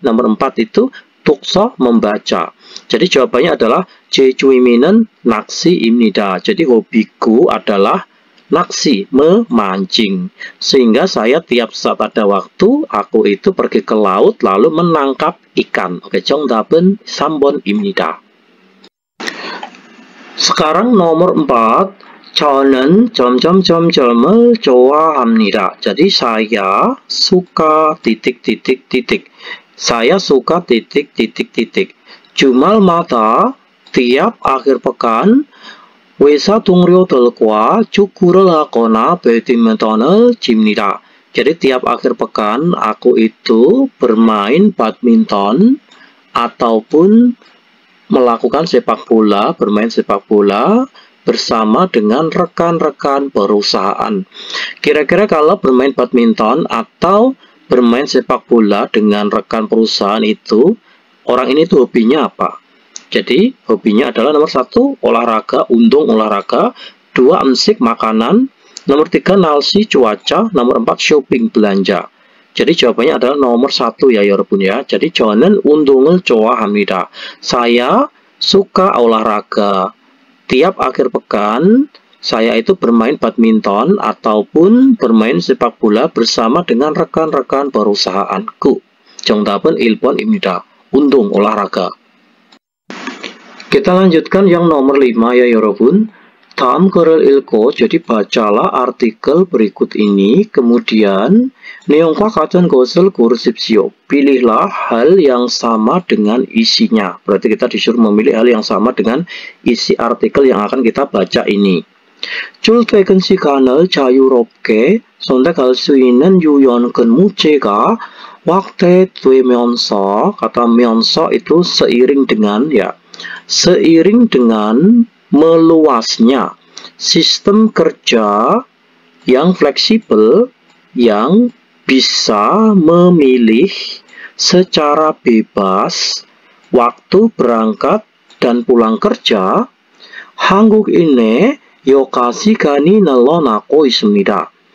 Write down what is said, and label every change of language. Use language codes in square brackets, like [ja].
[id] Nomor 4 itu tukso, membaca. Jadi jawabannya adalah [ko] 제 취미는 낚시입니다. [id] Jadi hobiku adalah naksi, memancing. Sehingga saya tiap saat ada waktu, aku itu pergi ke laut lalu menangkap ikan. Oke, [ko] 정답은 3번입니다. [id] Sekarang nomor 4. [ko] 저는 점점점점을 좋아합니다. [id] Jadi saya suka titik. Saya suka titik. [ko] 주말마다, [id] tiap akhir pekan, [ko] 회사 동료들과 축구를 하거나 배드민턴을 칩니다. [id] Jadi tiap akhir pekan aku itu bermain badminton ataupun melakukan bermain sepak bola bersama dengan rekan-rekan perusahaan. Kira-kira kalau bermain badminton atau bermain sepak bola dengan rekan perusahaan itu, orang ini tuh hobinya apa? Jadi hobinya adalah nomor 1 olahraga, untung olahraga, 2 amsik makanan, nomor 3 nalsi cuaca, nomor 4 shopping belanja. Jadi jawabannya adalah nomor 1 ya [ko] 여러분 [id] ya. Jadi [ko] 저는 운동을 좋아합니다. [id] Saya suka olahraga. Tiap akhir pekan saya itu bermain badminton ataupun bermain sepak bola bersama dengan rekan-rekan perusahaanku. [ko] 정답은 1번입니다. [id] 운동, olahraga. Kita lanjutkan yang nomor 5 ya [ko] 여러분. 다음 글을 읽고, [id] jadi bacalah artikel berikut ini, kemudian [ko] 내용과 같은 것을 고르십시오. [id] Pilihlah hal yang sama dengan isinya. Berarti kita disuruh memilih hal yang sama dengan isi artikel yang akan kita baca ini. [ko] 출퇴근 시간을 자유롭게 선택할 수 있는 유연 근무제가 확대되면서, [id] kata 면서 itu seiring dengan ya. Seiring dengan meluasnya sistem kerja yang fleksibel, yang bisa memilih secara bebas waktu berangkat dan pulang kerja, [ko] 한국인의 여가 시간이 늘어나고 있습니다.